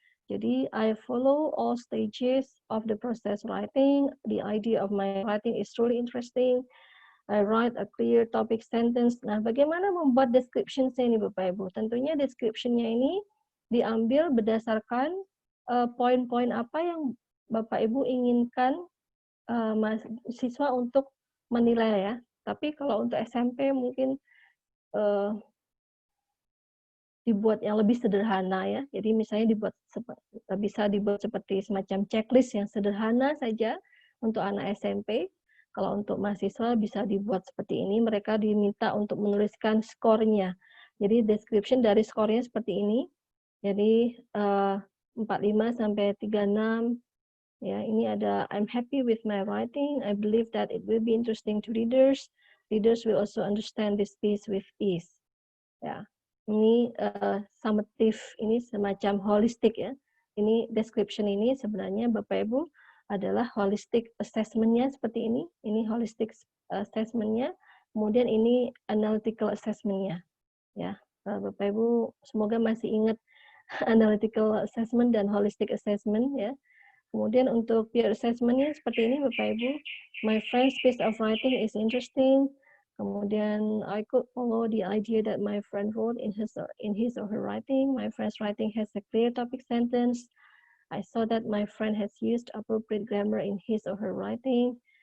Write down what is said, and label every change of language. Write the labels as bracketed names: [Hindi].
[Indonesian] Jadi, [English] I follow all stages of the process writing. The idea of my writing is truly interesting. I write a clear topic sentence. [Indonesian] Nah, bagaimana membuat description-nya ini, Bapak Ibu? Tentunya description-nya ini diambil berdasarkan poin-poin apa yang Bapak Ibu inginkan mahasiswa untuk menilai ya. Tapi kalau untuk SMP mungkin dibuat yang lebih sederhana ya. Jadi misalnya bisa dibuat seperti semacam checklist yang sederhana saja untuk anak SMP. Kalau untuk mahasiswa bisa dibuat seperti ini, mereka diminta untuk menuliskan skornya. Jadi description dari skornya seperti ini. Jadi 45 sampai 36. Ya, ini ada [English] I'm happy with my writing. I believe that it will be interesting to readers. Readers will also understand this piece with ease. [Indonesian] Ya, ini summative, ini semacam holistic ya. Ini description ini sebenarnya Bapak Ibu adalah holistic assessment-nya seperti ini. Ini holistic assessment-nya. Kemudian ini analytical assessment-nya. Ya, Bapak Ibu semoga masih ingat analytical assessment dan holistic assessment ya. Kemudian untuk peer assessment-nya seperti ini Bapak Ibu. [English] My friend's piece of writing is interesting. [Indonesian] Kemudian [English] I could follow the idea that my friend wrote in his or her writing. My friend's writing has a clear topic sentence. I saw that my friend has used appropriate grammar in his or her writing.